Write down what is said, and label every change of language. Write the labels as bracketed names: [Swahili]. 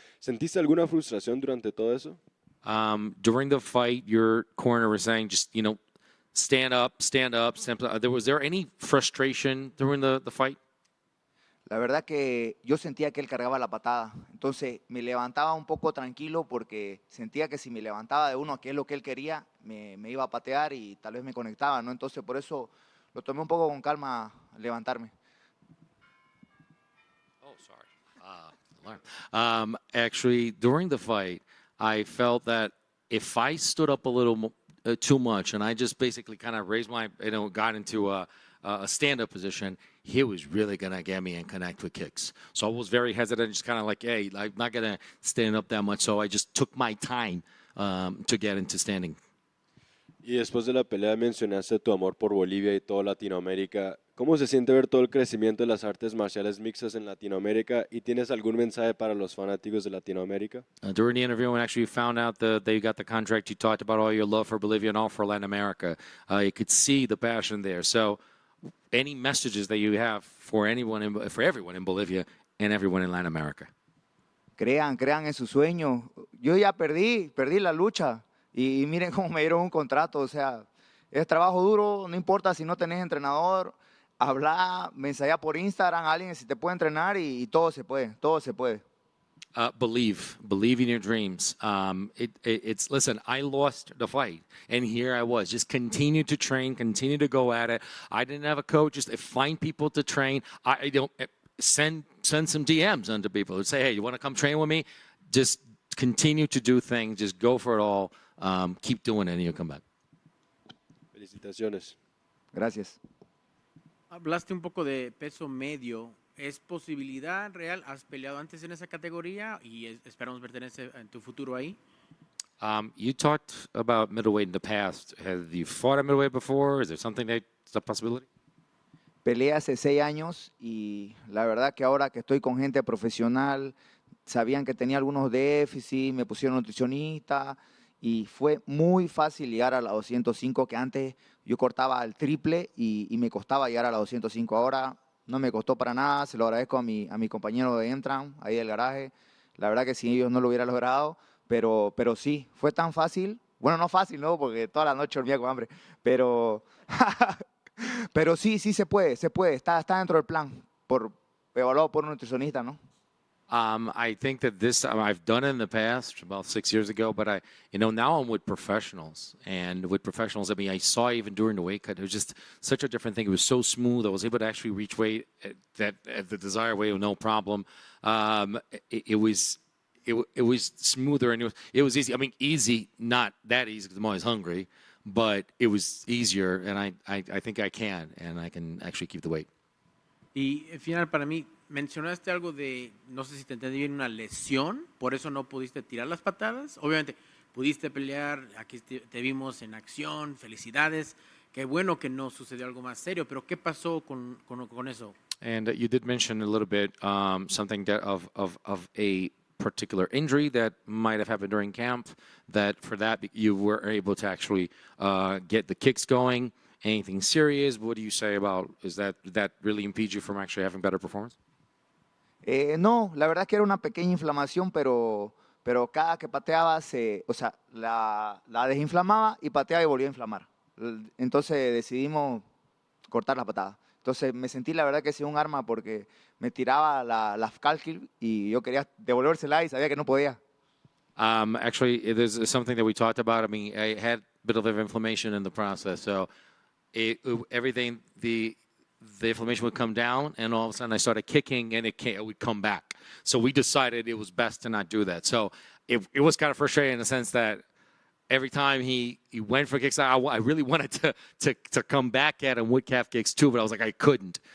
[Spanish] ¿Sentiste alguna frustración durante todo eso? [English] During the fight, your corner was saying, just, stand up, stand up. Was there any frustration during the fight? [Spanish] La verdad que yo sentía que él cargaba la patada, entonces me levantaba un poco tranquilo porque sentía que si me levantaba de uno, que es lo que él quería, me iba a patear y tal vez me conectaba, ¿no? Entonces por eso lo tomé un poco con calma levantarme. [English] Oh, sorry. Actually, during the fight, I felt that if I stood up a little too much and I just basically kind of raised my, got into a stand-up position, he was really going to get me and connect with kicks. So I was very hesitant, just kind of like, hey, I'm not going to stand up that much. So I just took my time to get into standing. [Spanish] Y después de la pelea mencionaste tu amor por Bolivia y toda Latinoamérica. ¿Cómo se siente ver todo el crecimiento de las artes marciales mixtas en Latinoamérica? ¿Y tienes algún mensaje para los fanáticos de Latinoamérica? [English] During the interview, when actually you found out that you got the contract, you talked about all your love for Bolivia and all for Latin America. You could see the passion there. So any messages that you have for everyone in Bolivia and everyone in Latin America? [Spanish] Crean en su sueño. Yo ya perdí la lucha y miren cómo me dieron un contrato. O sea, es trabajo duro, no importa si no tenés entrenador, habla, me ensaya por Instagram, alguien si te puede entrenar y todo se puede, todo se puede. [English] Believe in your dreams. Listen, I lost the fight, and here I was, just continue to train, continue to go at it. I didn't have a coach, just find people to train. I don't send some DMs onto people and say, hey, you want to come train with me? Just continue to do things, just go for it all. Keep doing it, and you'll come back. [Spanish] Felicitaciones. Gracias. Hablaste un poco de peso medio. ¿Es posibilidad real? ¿Has peleado antes en esa categoría y esperamos verte en tu futuro ahí? [English] You talked about middleweight in the past. Have you fought at middleweight before? Is there something that's a possibility? [Spanish] Peleé hace 6 años y la verdad que ahora que estoy con gente profesional, sabían que tenía algunos déficits, me pusieron nutricionista y fue muy fácil llegar a la 205, que antes yo cortaba al triple y me costaba llegar a la 205. Ahora no me costó para nada, se lo agradezco a mi compañero de Entran, ahí del garaje. La verdad que sin ellos no lo hubiera logrado, pero sí, fue tan fácil. Bueno, no fácil, ¿no? Porque toda la noche dormía con hambre, pero sí se puede, está dentro del plan. evaluado por un nutricionista, ¿no? [English] I think that this time I've done it in the past, about 6 years ago, but now I'm with professionals, and with professionals, I mean, I saw even during the weight cut, it was just such a different thing. It was so smooth. I was able to actually reach weight at the desired weight with no problem. It was smoother, and it was easy. I mean, easy, not that easy because I'm always hungry, but it was easier, and I think I can actually keep the weight. [Spanish] Y al final, para mí, mencionaste algo de, no sé si te entendí bien, una lesión, por eso no pudiste tirar las patadas. Obviamente, pudiste pelear, aquí te vimos en acción, felicidades. Qué bueno que no sucedió algo más serio, pero ¿qué pasó con eso? [English] And you did mention a little bit something that of a particular injury that might have happened during camp, that for that you were able to actually get the kicks going. Anything serious? What do you say about, did that really impede you from actually having better performance? [Spanish] No, la verdad es que era una pequeña inflamación, pero cada que pateaba, la desinflamaba y pateaba y volvía a inflamar. Entonces decidimos cortar la patada. Entonces me sentí la verdad que sí un arma porque me tiraba la calkil y yo quería devolvérsela y sabía que no podía. [English] Actually, there's something that we talked about. I mean, I had a bit of inflammation in the process, so everything, the inflammation would come down, and all of a sudden I started kicking, and it would come back. So we decided it was best to not do that. So it was kind of frustrating in the sense that every time he went for kicks, I really wanted to come back at him with calf kicks too, but I was like, I couldn't.